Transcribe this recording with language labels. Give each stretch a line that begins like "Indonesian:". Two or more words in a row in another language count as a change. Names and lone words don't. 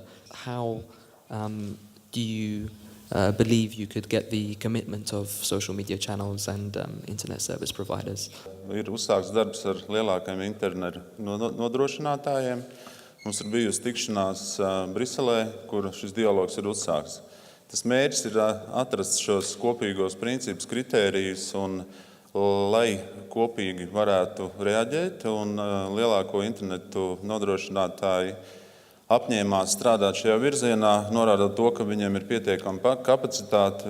English: How do you believe you could get the commitment of social media channels and internet service providers?
Latvian: Ir uzsākts darbs ar lielākajiem internetu nodrošinātājiem. Mums ir bijusi tikšanās Briselē, kur šis dialogs ir uzsākts. Tas mērķis ir atrast šos kopīgos principus, kritērijus, un lai kopīgi varētu reaģēt, un lielāko internetu nodrošinātāji apņēmās strādāt šajā virzienā, norādot to, ka viņiem ir pietiekama kapacitāte.